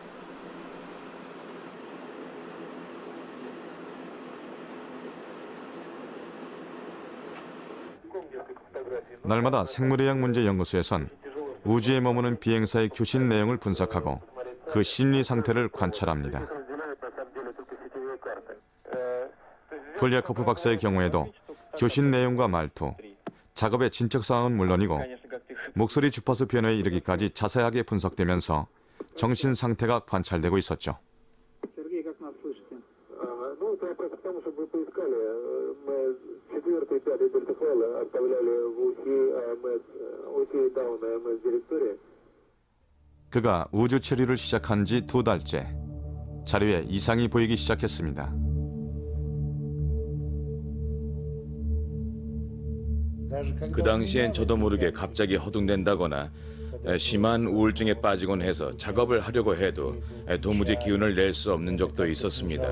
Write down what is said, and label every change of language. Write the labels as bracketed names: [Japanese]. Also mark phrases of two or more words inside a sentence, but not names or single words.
[Korean] 날마다 생물의학 문제 연구소에선 우주에 머무는 비행사의 교신 내용을 분석하고 그 심리 상태를 관찰합니다. 폴리아코프 박사의 경우에도 교신 내용과 말투, 작업의 진척 상황은 물론이고 목소리 주파수 변화에 이르기까지 자세하게 분석되면서 정신 상태가 관찰되고 있었죠. [Russian] Сергей, как нас слышите? Ну, это просто потому, чтобы вы поискали. Мы 4-й, 5-й дельтафайлы оставляли в OT-Down MS директории. [Korean] 그가 우주 처리를 시작한 지 2달째. 자료에 이상이 보이기 시작했습니다. 그 당시엔 저도 모르게 갑자기 허둥댄다거나 심한 우울증에 빠지곤 해서 작업을 하려고 해도 도무지 기운을 낼 수 없는 적도 있었습니다.